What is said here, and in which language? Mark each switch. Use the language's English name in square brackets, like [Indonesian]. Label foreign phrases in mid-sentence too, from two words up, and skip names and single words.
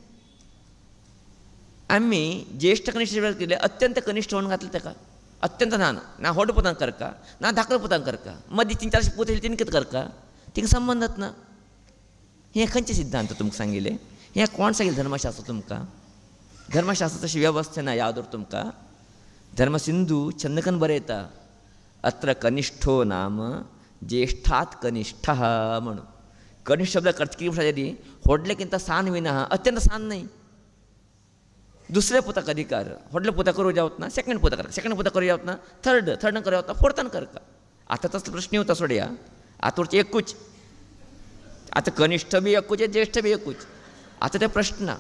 [Konkani] आमी ज्येश्ठ कनिश्ठ शब्द केले अत्यंत कनिश्ठ म्हणून घातले ताका अत्यंत ल्हान ना व्हड पुतांक करका ना धाकलो पुतांक करका मदीं 3-4 पूत येयले तिणी कितें करका तिका संबंदच ना हें खंयचे सिद्धांत तुमकां सांगिल्ले हें कोण सांगिल्लें धर्मशास्त्र तुमकां धर्मशास्त्र तशी वेवस्था ना याद उर तुमकां धर्मसिंधू चंदकन बरयता [Sanskrit] अत्र कनिष्ठो नाम ज्येष्ठात कनिष्ठः [Konkani] म्हणून कनिष्ठ शब्द अर्थ कितें म्हणटा व्हडलेकिंत सान विना अत्यंत सान न्ही दुसऱ्या पुताक अधिकार व्हडल्या पुताक करूं जावत ना सेकंड पुताक करता सेकंड पुताक करूं जावत ना थर्ड करूं जावत ना फोर्थान करता आतां तसलो प्रश्न येवता सोडया आतां उरचें एकूच आतां कनिश्ठ बी एकूच ज्येश्ठ बी एकूच आतां ते प्रश्न ना